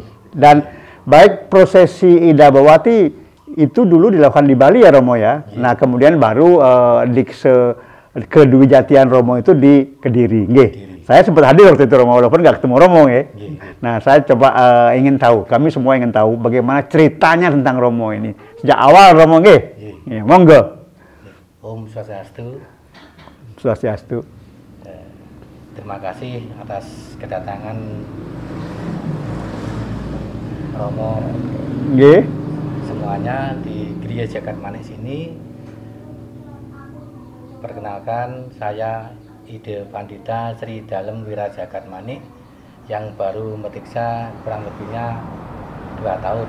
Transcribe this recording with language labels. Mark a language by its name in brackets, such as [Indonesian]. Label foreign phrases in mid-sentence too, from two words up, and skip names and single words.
[Indonesian] Dan baik prosesi Ida Bawati itu dulu dilakukan di Bali ya Romo ya. Nah kemudian baru dikse kedwijatian Romo itu di Kediri. Saya sempat hadir waktu itu Romo, walaupun nggak ketemu Romo ya. Nah saya coba ingin tahu, kami semua ingin tahu bagaimana ceritanya tentang Romo ini sejak awal Romo nggih. Ya, monggo. [Sanskrit] Om Swastiastu. [Indonesian] Swastiastu. Terima kasih atas kedatangan Romo semuanya di Griya Jagat Manik sini. Perkenalkan, saya Ida Pandita Sri Dalem Wira Jagat Manik yang baru metiksa kurang lebihnya 2 tahun.